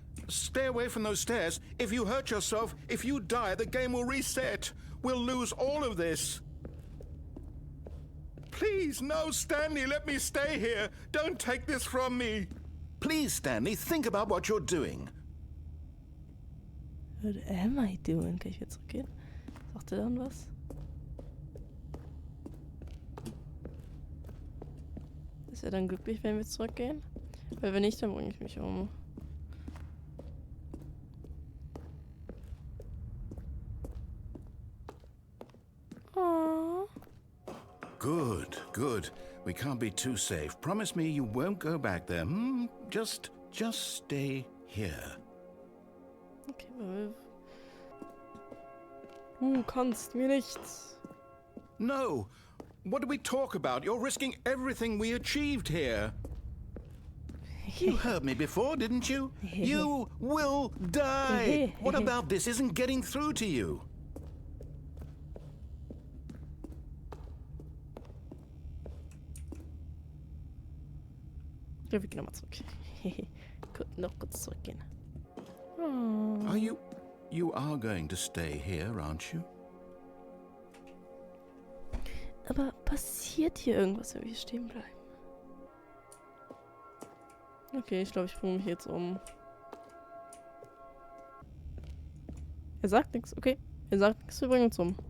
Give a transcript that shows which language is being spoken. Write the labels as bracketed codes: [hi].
[en] Stay away from those stairs. If you hurt yourself, if you die, the game will reset. We'll lose all of this. Please, no, Stanley, let me stay here. Don't take this from me. Please, Stanley, think about what you're doing. What am I doing? [de] Kann ich wieder zurückgehen? Sagt er dann was? Ist er dann glücklich, wenn wir zurückgehen? Weil wenn nicht, dann bringe ich mich um. [en] Oh. Good, good. We can't be too safe. Promise me you won't go back there. Just stay here. [de] Okay, du kannst mir nichts. [en] No. What do we talk about? You're risking everything we achieved here. You heard me before, didn't you? You will die. What about this isn't getting through to you? [de] Ja, wir gehen nochmal zurück. Gut, noch kurz zurückgehen. [en] Are you are going to stay here, aren't you? [de] Aber passiert hier irgendwas, wenn wir hier stehen bleiben? Okay, ich glaube, ich bringe mich jetzt um. Er sagt nichts, okay. Er sagt nichts, wir bringen uns um.